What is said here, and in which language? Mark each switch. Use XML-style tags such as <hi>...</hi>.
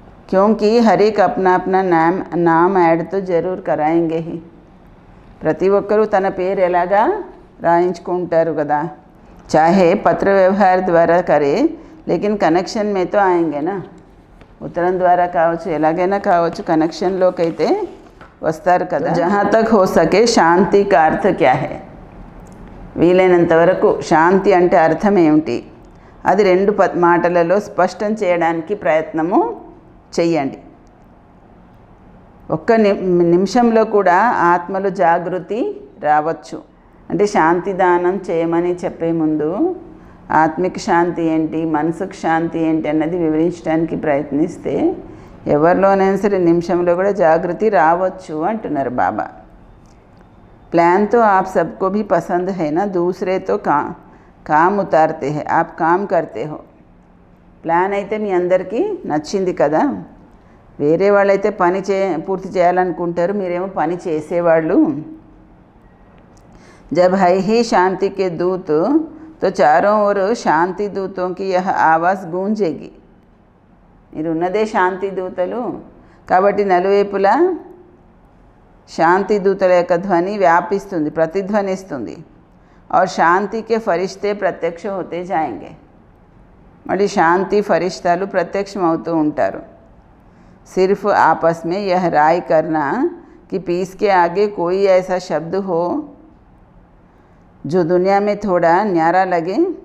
<hi>क्योंकि हर एक अपना अपना नाम ऐड तो जरूर कराएंगे ही.</hi> <te>ప్రతి ఒక్కరూ తన పేరు ఎలాగా రాయించుకుంటారు కదా.</te> <hi>चाहे पत्र व्यवहार द्वारा करे, लेकिन कनेक्शन में तो आएंगे ना.</hi> <te>ఉత్తరం ద్వారా కావచ్చు, ఎలాగైనా కావచ్చు, కనెక్షన్లోకి అయితే వస్తారు కదా.</te> <hi>జहाँ तक हो सके शांति का अर्थ क्या है.</hi> <te>వీలైనంత వరకు శాంతి అంటే అర్థం ఏమిటి, అది 2 మాటలలో స్పష్టం చేయడానికి ప్రయత్నము చెయ్యండి. ఒక్క నిమిషంలో కూడా ఆత్మలో జాగృతి రావచ్చు. అంటే శాంతి దానం చేయమని చెప్పే ముందు ఆత్మిక శాంతి ఏంటి, మనసుకు శాంతి ఏంటి అన్నది వివరించడానికి ప్రయత్నిస్తే ఎవరిలోనైనా సరే నిమిషంలో కూడా జాగృతి రావచ్చు అంటున్నారు బాబా.</te> <hi>प्लान तो आप सबको भी पसंद है ना. दूसरे तो काम उतारते हैं, आप काम करते हो.</hi> <te>ప్లాన్ అయితే మీ అందరికీ నచ్చింది కదా. వేరే వాళ్ళైతే పని పూర్తి చేయాలనుకుంటారు, మీరేమో పని చేసేవాళ్ళు.</te> <hi>जब है ही शांति के दूत तो चारों ओर शांति दूतों की यह आवाज़ गूंजेगी.</hi> <te>మీరున్నదే శాంతి దూతలు కాబట్టి నలువైపులా శాంతి దూతల యొక్క ధ్వని వ్యాపిస్తుంది, ప్రతిధ్వనిస్తుంది.</te> <hi>और शांति के फरिश्ते प्रत्यक्ष होते जाएंगे.</hi> <te>मళ్ళీ శాంతి ఫరిష్తాలు ప్రత్యక్షమవుతూ ఉంటారు.</te> <hi>सिर्फ आपस में यह राय करना कि पीस के आगे कोई ऐसा शब्द हो जो दुनिया में थोड़ा न्यारा लगे.</hi>